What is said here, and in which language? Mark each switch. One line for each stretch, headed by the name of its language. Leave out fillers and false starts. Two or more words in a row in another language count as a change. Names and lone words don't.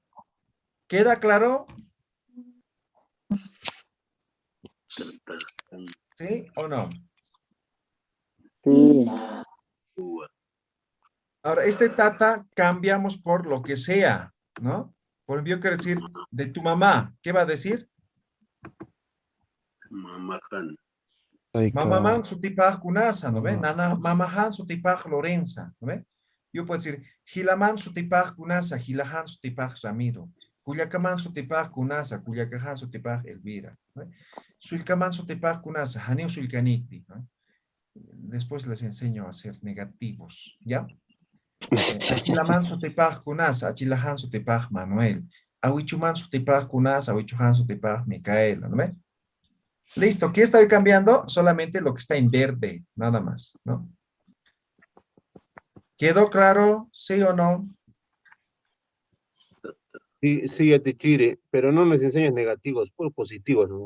Spanish: ¿Queda claro? ¿Sí o no? Sí. Ahora, este tata cambiamos por lo que sea, ¿no? Por ejemplo, yo quiero decir de tu mamá. ¿Qué va a decir? Mamajan.
Aymara: Mamaman sutipaj kunasa,
Spanish: ¿no ve?
Aymara: Nana, mamahan sutipaj Lorenza,
Spanish: ¿no ve? Yo puedo decir,
Aymara: Gilaman sutipaj kunasa, Gilahan sutipaj Ramiro. Cuyacaman sutipaj kunasa, Cuyacajan sutipaj Elvira.
Spanish: ¿No ve?
Aymara: Suilcaman sutipaj kunasa, Haneo sulcanicti,
Spanish: ¿no? Después les enseño a ser negativos, ¿ya?
Aymara: Achilaman sutipaj kunasa, Achilahan sutipaj Manuel. Awichuman sutipaj kunasa, Awichuhan sutipaj Micaela,
Spanish: ¿no ve? Listo, ¿qué estoy cambiando? Solamente lo que está en verde, nada más, ¿no? ¿Quedó claro? ¿Sí o no? Sí, sí, Yatichiri, pero no nos enseñas negativos, puro positivos, ¿no?